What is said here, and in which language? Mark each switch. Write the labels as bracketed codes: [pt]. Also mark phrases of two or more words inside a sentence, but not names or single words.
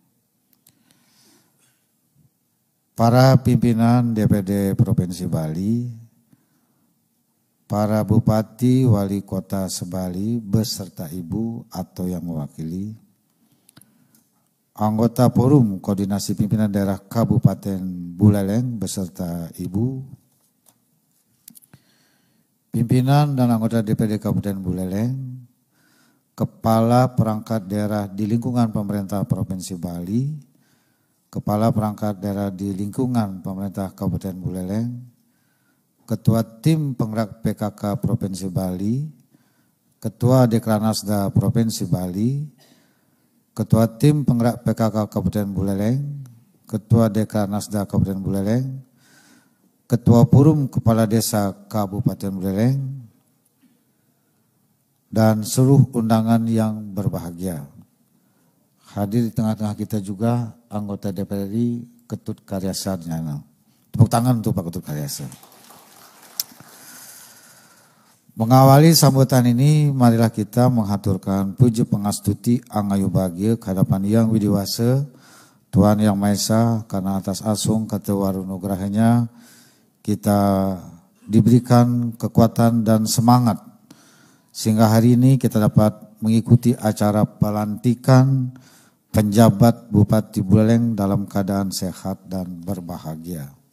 [id] para pimpinan DPD Provinsi Bali, para Bupati Wali Kota Sebali beserta Ibu atau yang mewakili, anggota Forum Koordinasi Pimpinan Daerah Kabupaten Buleleng beserta Ibu, pimpinan dan anggota DPD Kabupaten Buleleng, kepala perangkat daerah di lingkungan pemerintah Provinsi Bali, kepala perangkat daerah di lingkungan pemerintah Kabupaten Buleleng, ketua tim penggerak PKK Provinsi Bali, ketua Dekranasda Provinsi Bali, ketua tim penggerak PKK Kabupaten Buleleng, ketua Dekranasda Kabupaten Buleleng, ketua Forum Kepala Desa Kabupaten Buleleng, dan seluruh undangan yang berbahagia. Hadir di tengah-tengah kita juga anggota DPR RI Ketut Karyasa. Tepuk tangan untuk Pak Ketut Karyasa. Mengawali sambutan ini, marilah kita menghaturkan puji [ban] pengastuti angayu bahagia [id] kehadapan Yang Widiwasa, Tuhan Yang Maha Esa, karena atas [ban] asung kata warunugrahanya [id] kita diberikan kekuatan dan semangat sehingga hari ini kita dapat mengikuti acara pelantikan penjabat Bupati Buleleng dalam keadaan sehat dan berbahagia.